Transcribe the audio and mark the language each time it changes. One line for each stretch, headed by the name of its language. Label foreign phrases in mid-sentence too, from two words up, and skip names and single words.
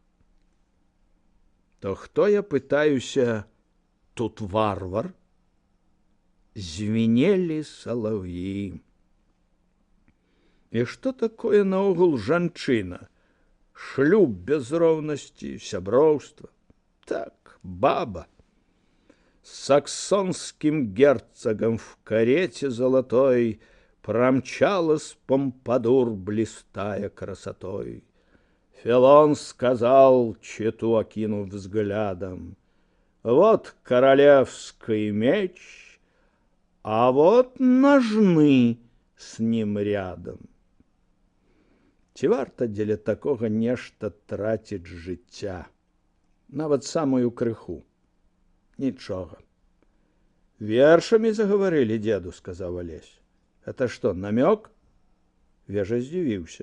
Belarusian: То хто, я пытаюся, тут варвар? Звінелі салаўі. І што такое наогул жанчына? Шлюб без роўнасці, сяброўства. Так, баба.
Russian: С саксонским герцогом в карете золотой промчалась помпадур, блистая красотой. Филон сказал, чету окинув взглядом: вот королевский меч, а вот ножны с ним рядом.
Belarusian: Ці варта дзеля такога нешта траціць жыцця, нават самую крыху? Нічога. Вершамі заговорили, деду, сказаў Алесь.
Russian: Это что, намёк?
Belarusian: Вежа здзівіўся.